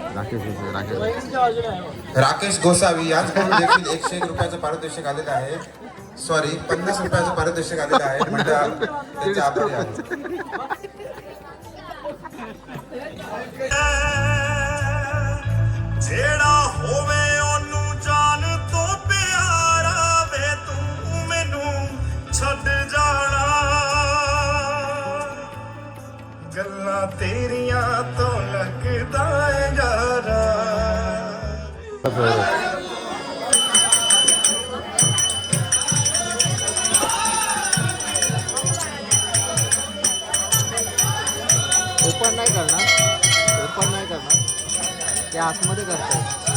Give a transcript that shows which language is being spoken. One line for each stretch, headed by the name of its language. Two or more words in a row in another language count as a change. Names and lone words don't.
Marathi: राकेश गोसावी यांच्याकडून देखील 101 रुपयाचं पारितोषिक आलेलं आहे. सॉरी, 50 रुपयाचं पारितोषिक आलेलं आहे. म्हणजे त्यांचे आभारी आहे.
Punjabi: ਜਿਹੜਾ ਹੋਵੇ ਉਹਨੂੰ ਜਾਨ ਤੋਂ ਪਿਆਰਾ ਵੇ ਤੂੰ ਮੈਨੂੰ ਛੱਡ ਜਾਣਾ ਗੱਲਾਂ ਤੇਰੀਆਂ ਤੋਂ ਲੱਗਦਾ ਏ ਯਾਰਾ
Marathi: ओपन नाही करणार ते आतमध्ये करतात